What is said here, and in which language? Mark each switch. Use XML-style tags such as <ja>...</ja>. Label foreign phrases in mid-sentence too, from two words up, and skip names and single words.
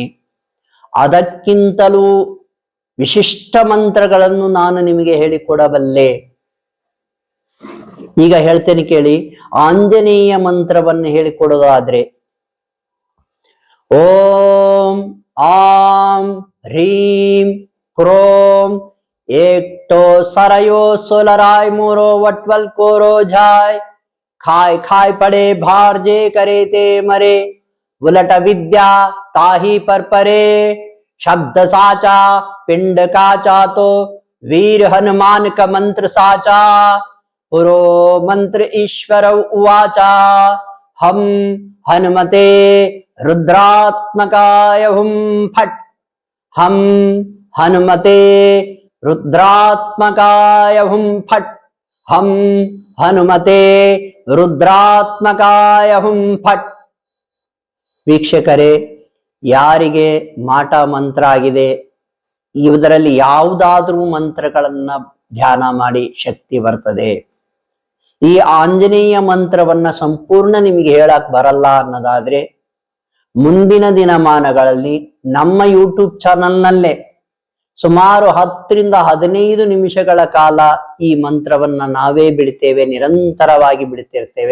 <kn>ಅದಕ್ಕಿಂತಲೂ ವಿಶಿಷ್ಟ ಮಂತ್ರಗಳನ್ನು ನಾನು ನಿಮಗೆ ಹೇಳಿಕೊಡಬಲ್ಲೆ. ಈಗ ಹೇಳ್ತೇನೆ ಕೇಳಿ. ಆಂಜನೇಯ ಮಂತ್ರವನ್ನು ಹೇಳಿಕೊಡೋದಾದ್ರೆ, ಓಂ ಆಂ ಹ್ರೀಂ ಕ್ರೋಂ</kn> <hi>एकटो सरयो सोलराय मोरो वटवल कोरो जाय, खाय खाय पड़े भार जे करे ते मरे, उलट विद्या ताही पर परे, शब्द साचा पिंड काचा तो वीर हनुमान का मंत्र साचा, पुरो मंत्र ईश्वर उवाचा,</hi> <sa>हम हनुमते रुद्रात्मकाय हुम फट, हम हनुमते रुद्रात्मकाय हुम फट, हम हनुमते रुद्रात्मकाय हुम फट.</sa> <kn>ವೀಕ್ಷಕರೇ, ಯಾರಿಗೆ ಮಾಟ ಮಂತ್ರ ಆಗಿದೆ, ಇದರಲ್ಲಿ ಯಾವುದಾದ್ರೂ ಮಂತ್ರಗಳನ್ನ ಧ್ಯಾನ ಮಾಡಿ ಶಕ್ತಿ ಬರ್ತದೆ. ಈ ಆಂಜನೇಯ ಮಂತ್ರವನ್ನ ಸಂಪೂರ್ಣ ನಿಮಗೆ ಹೇಳಕ್ ಬರಲ್ಲ ಅನ್ನೋದಾದ್ರೆ, ಮುಂದಿನ ದಿನಮಾನಗಳಲ್ಲಿ ನಮ್ಮ ಯೂಟ್ಯೂಬ್ ಚಾನಲ್ನಲ್ಲೇ ಸುಮಾರು 10 ರಿಂದ 15 ನಿಮಿಷಗಳ ಕಾಲ ಈ ಮಂತ್ರವನ್ನ ನಾವೇ ಬಿಡ್ತೇವೆ, ನಿರಂತರವಾಗಿ ಬಿಡ್ತಿರ್ತೇವೆ.</kn>